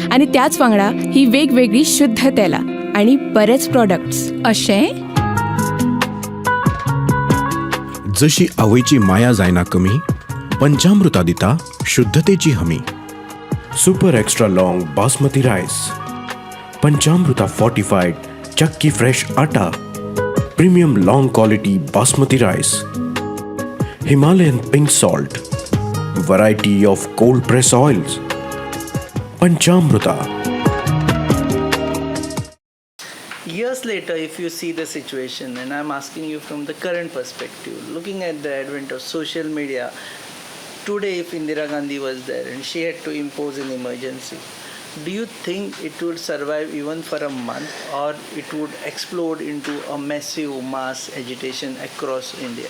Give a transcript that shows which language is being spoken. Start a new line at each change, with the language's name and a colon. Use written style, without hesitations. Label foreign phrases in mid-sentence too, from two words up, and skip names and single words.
Konkani: आणि त्याच वांगडा ही वेगवेगळी शुद्ध तेलां आणि बरेच प्रॉडक्ट्स. अशें? जशी आवयची माया जायना कमी, पंचामृता दिता शुद्धतेची हमी.
English: Super extra long basmati rice, Panchamruta fortified chakki fresh atta, premium long quality basmati rice, Himalayan pink salt, variety of cold press oils. पंचामृता. Years later, if you see the situation, and I'm asking you from the current perspective, looking at the advent of social media, today if Indira Gandhi was there and she had to impose an emergency, do you think it would survive even for a month, or it would explode into a massive mass agitation across India?